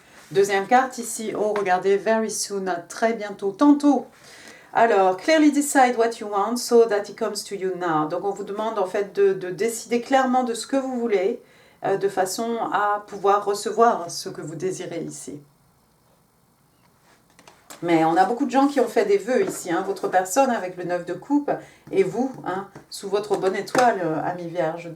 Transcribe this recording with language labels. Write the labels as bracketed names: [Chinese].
[French] Deuxième carte ici, oh regardez, [English] very soon, [French] très bientôt, tantôt. [English] Alors, clearly decide what you want so that it comes to you now. [French] Donc on vous demande en fait de décider clairement de ce que vous voulez, de façon à pouvoir recevoir ce que vous désirez ici. Mais on a beaucoup de gens qui ont fait des vœux ici, hein, votre personne avec le 9 de coupe, et vous, hein, sous votre bonne étoile, ami Vierge.